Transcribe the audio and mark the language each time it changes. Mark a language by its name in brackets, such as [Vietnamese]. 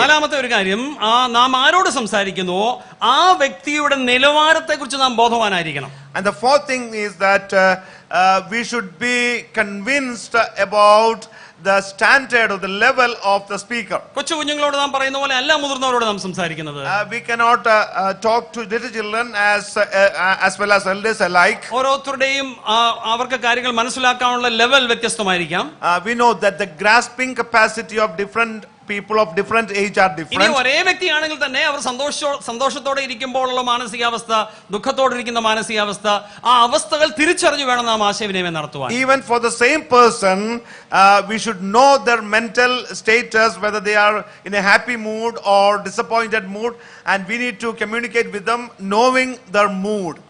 [Malayalam] നാലാമത്തെ ഒരു കാര്യം, നാം ആരോട് സംസാരിക്കുന്നുവോ ആ വ്യക്തിയുടെ നിലവാരത്തെ കുറിച്ച് നാം ബോധവാനായിരിക്കണം. [English] And the fourth thing is that we should be convinced about the standard or the level of the speaker. [Malayalam] കൊച്ചു കുഞ്ഞുങ്ങളോട് നാം പറയുന്ന പോലെ എല്ലാ മുതിർന്നവരോട് നാം സംസാരിക്കുന്നത്. [English] We cannot talk to little children as well as elders alike. [Malayalam] ഓരോരുത്തരുടെയും അവർക്ക് കാര്യങ്ങൾ മനസ്സിലാക്കാനുള്ള ലെവൽ വ്യത്യസ്തമായിരിക്കാം. [English] We know that the grasping capacity of different people of different age are different. [Malayalam] ഇനി ഒരേ വ്യക്തിയാണെങ്കിൽ തന്നെ അവർ സന്തോഷത്തോടെ ഇരിക്കുമ്പോഴുള്ള മാനസികാവസ്ഥ, ദുഃഖത്തോടെ ഇരിക്കുന്ന മാനസികാവസ്ഥ, ആ അവസ്ഥകൾ തിരിച്ചറിഞ്ഞു വേണം നാം ആശയവിനിമയം നടത്തുവാൻ. [English] Even for the same person, we should know their mental status, whether they are in a happy mood or disappointed mood, and we need to communicate with them knowing their mood.